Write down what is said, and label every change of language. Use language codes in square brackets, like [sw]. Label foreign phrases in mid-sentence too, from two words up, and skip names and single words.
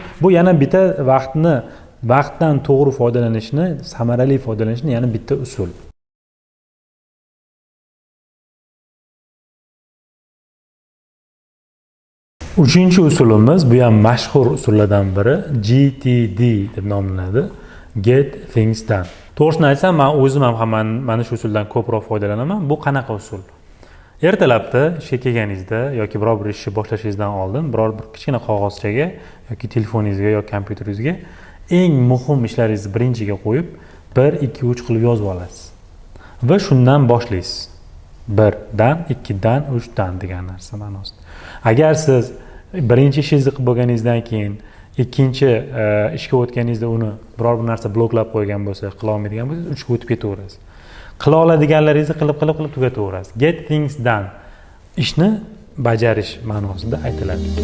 [uz] Bu yana bitta vaqtdan to'g'ri foydalanishni, samarali foydalanishni yana bitta usul. Uchinchi usulimiz, bu ham mashhur usullardan biri, GTD deb nomlanadi. [en] Get things done. [uz] To'g'risini aytsam, men o'zim ham mana shu usuldan ko'proq foydalanaman. Bu qanaqa usul? Ertalabda ishga kelganingizda yoki biror bir ishni boshlashingizdan oldin biror bir kichkina qog'ozchaga yoki telefoningizga yoki kompyuteringizga eng muhim ishlaringizni birinchiga qo'yib, 1, 2, 3 qilib yozib olasiz. Va shundan boshlaysiz. 1 dan, 2 dan, 3 dan degan narsa ma'nosida. Agar siz birinchi ishingizni qilib bo'lganingizdan keyin ikkinchi ishga o'tganingizda uni biror bir narsa bloklab qo'ygan bo'lsa, qila olmaydigan bo'lsa, 3ga o'tib ketaverasiz. Qila oladiganlaringizni qilib tugataverasiz. [en] Get things done. [uz] Ishni bajarish ma'nosida aytiladi.